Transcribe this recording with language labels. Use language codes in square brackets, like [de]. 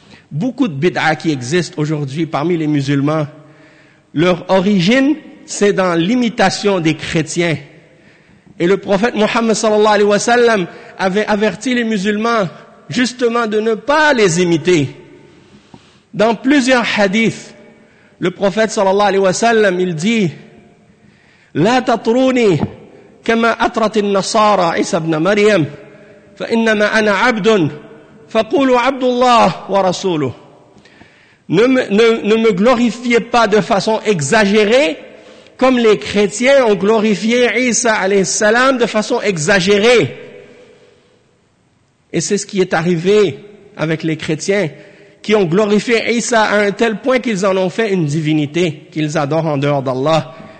[fr] Beaucoup de bid'a qui existent aujourd'hui parmi les musulmans, leur origine, c'est dans l'imitation des chrétiens. Et le prophète Mohammed sallallahu alayhi wa sallam avait averti les musulmans justement de ne pas les imiter. Dans plusieurs hadiths, le prophète sallallahu alayhi wa sallam, il dit [ar] لا تطروني كما أطرت النصارى عيسى بن مريم فإنما أنا عبد فقولوا عبد الله ورسوله. [fr] Ne me glorifiez pas de façon exagérée comme les chrétiens ont glorifié Isa alayhi salam de façon exagérée. Et c'est ce qui est arrivé avec les chrétiens qui ont glorifié Isa à un tel point qu'ils en ont fait une divinité, qu'ils adorent en dehors d'Allah.